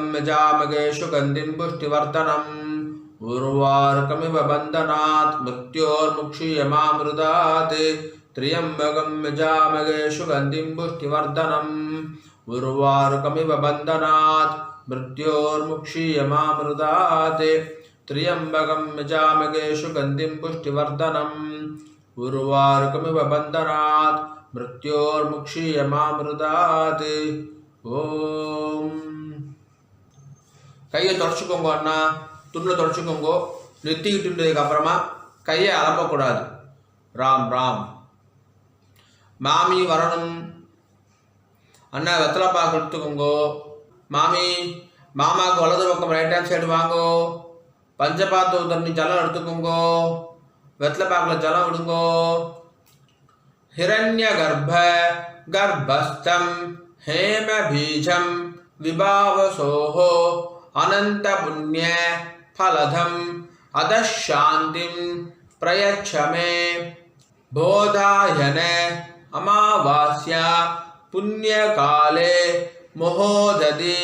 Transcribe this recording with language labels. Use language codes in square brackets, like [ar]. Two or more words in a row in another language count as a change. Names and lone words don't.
[sa] यजामहे सुगन्धिं पुष्टिवर्धनम् उर्वारुकमिव बन्धनात् मृत्योर्मुक्षीयमामृतात् त्र्यम्बकं यजामहे सुगन्धिं पुष्टिवर्धनम् उर्वारुकमिव बन्धनात् मृत्योर्मुक्षीयमामृतात् त्र्यंबकं यजामहे सुगन्धिं पुष्टिवर्धनम् उर्वारुकमिव बन्धनात् मृत्योर्मुक्षीयमामृतात् ஓம் [ta] கையை தொடச்சிக்கோங்க அண்ணா துணில் தொடச்சிக்கோங்க நெத்திக்கிட்டுன்றதுக்கு அப்புறமா கையை அலப்பக்கூடாது ராம் ராம் மாமி வரணும் அண்ணா வெத்தலை பாக்கு எடுத்துக்கோங்கோ மாமி மாமாவுக்கு வலது பக்கம் [en] right hand side [ta] வாங்கோ பஞ்சபாத்து தண்ணி ஜலம் எடுத்துக்கோங்கோ வெத்தலை பாக்கில் ஜலம் விடுங்கோ [sa] हिरण्य गर्भ गर्भस्थं हेम बीजं विभावसोः अनंत पुण्य फलधम अदशांतिं प्रयच्छ मे बोधायन अमावास्या पुण्यकाले महोदधि